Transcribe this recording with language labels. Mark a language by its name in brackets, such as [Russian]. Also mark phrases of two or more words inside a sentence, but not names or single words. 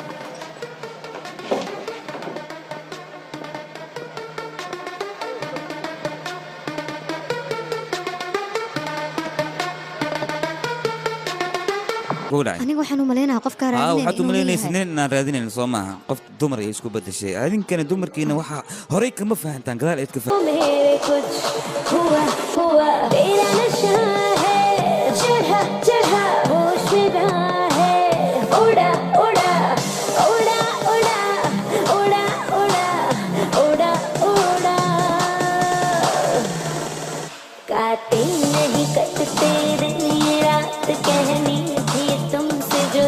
[Somali] aniga waxaan u maleynayaa qofka raadinaya waxaad u malaynaysaa nin aan raadinayn soo maaha qof dumar ay isku bedeshay adinkana dumarkiina waxa horey kama fahantaan gadaal eed ka [Hindi] मेरे कुछ हुआ हुआ तेरा नशा है चढ़ा चढ़ा होश में रहा है उड़ा उड़ा उड़ा उड़ा उड़ा उड़ा उड़ा उड़ा काटे नहीं कटते दिन ये रात कहनी थी तुमसे जो